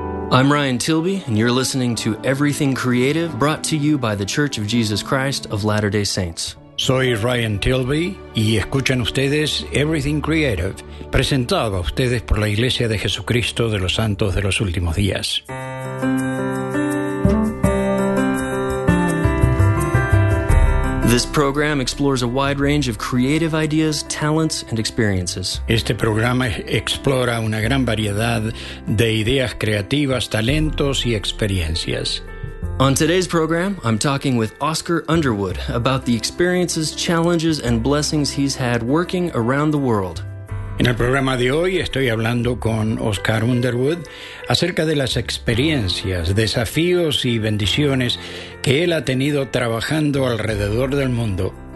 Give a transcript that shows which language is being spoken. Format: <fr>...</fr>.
<en>I'm Ryan Tilby, and you're listening to Everything Creative, brought to you by The Church of Jesus Christ of Latter-day Saints.</en> <es>Soy Ryan Tilby, y escuchan ustedes Everything Creative, presentado a ustedes por la Iglesia de Jesucristo de los Santos de los Últimos Días.</es> <en>This program explores a wide range of creative ideas, talents, and experiences.</en> <es>Este programa explora una gran variedad de ideas creativas, talentos, y experiencias.</es> <en>On today's program, I'm talking with Oscar Underwood about the experiences, challenges, and blessings he's had working around the world.</en> <es>En el programa de hoy estoy hablando con Oscar Underwood acerca de las experiencias, desafíos y bendiciones que él ha tenido trabajando alrededor del mundo.</es>